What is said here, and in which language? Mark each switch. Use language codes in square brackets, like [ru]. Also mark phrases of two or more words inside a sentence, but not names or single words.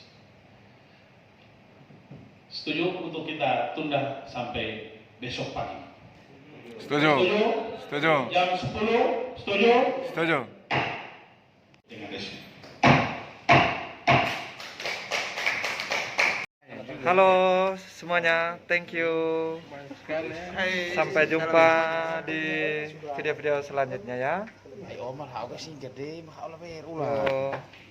[id] Setuju untuk kita tunda sampai besok pagi? Setuju. Setuju. Jam 10, setuju? Setuju. Dengan resmi. Halo semuanya, [en] thank you. [id] Sampai jumpa di video-video selanjutnya ya. Ay, Omar, hao kasi gede, makaulah may Oh.